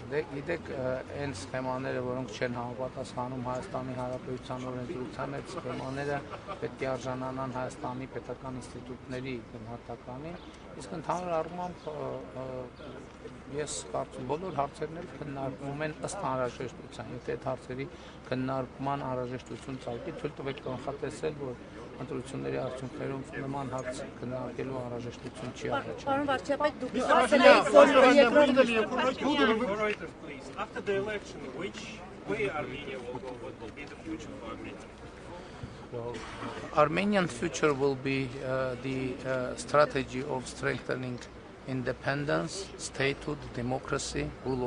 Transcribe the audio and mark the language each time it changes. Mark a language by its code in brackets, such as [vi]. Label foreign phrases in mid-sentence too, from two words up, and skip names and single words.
[hy] Գիտեք, այն սխեմաները, որոնք չեն համապատասխանում Հայաստանի Հանրապետության օրենսդրության, այդ սխեմաները պետք է արժանանան Հայաստանի պետական ինստիտուտների գնահատականին, իսկ ընդհանուր առմամբ ես կարծում բոլոր հարցերն էլ քննարկվում են ըստ անհրաժեշտության, եթե այդ հարցերի քննարկման անհրաժեշտություն ծագի, թույլ տվեք կանխատեսել, որ ընտրությունների արդյունքներում նման հարց քննարկելու անհրաժեշտություն չի առաջանում։ Պարոն Վարչապետ, դուք ասել եք, որ [en] After the election, which way Armenia will go, what will be the future for Armenia? Well, Armenian future will be the strategy of strengthening independence, statehood, democracy, rule